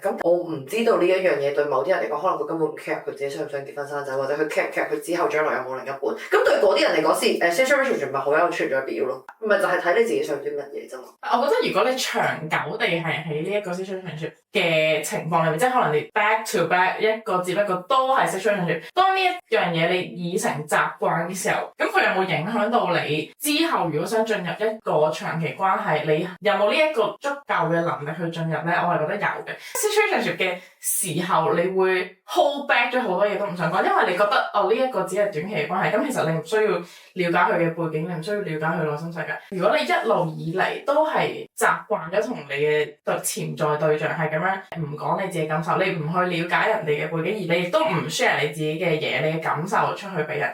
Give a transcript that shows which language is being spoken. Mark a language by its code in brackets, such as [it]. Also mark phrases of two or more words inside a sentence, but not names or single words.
[yue] 咁我唔知道呢一樣嘢對某啲人嚟講，可能佢根本唔 care 佢自己想唔想結婚生仔，或者佢 care 佢之後將來有冇另一半。咁對嗰啲人嚟講，事業 situationship 咪好有存在表咯，咪就係睇你自己想啲乜嘢啫嘛。我覺得如果你長久地係喺呢一個 situationship 嘅情況裏面，即係可能你 [en] back to back [yue] 一個接一個都係 situationship，當呢一樣嘢你已成習慣嘅時候，咁佢有冇影響到你之後如果想進入一個長期關係，你有冇呢一個足夠嘅能力去進入咧？我係覺得有嘅。situationship 嘅時候，你會 [en] hold back [yue] 咗好多嘢都唔想講，因為你覺得呢一個只係短期嘅關係，咁其實你唔需要了解佢嘅背景，你唔需要了解佢內心世界。如果你一路以嚟都係習慣咗同你嘅潛在對象係咁樣唔講你自己感受，你唔去了解人哋嘅背景，而你亦都唔 share 你自己嘅嘢，你嘅感受出去俾人。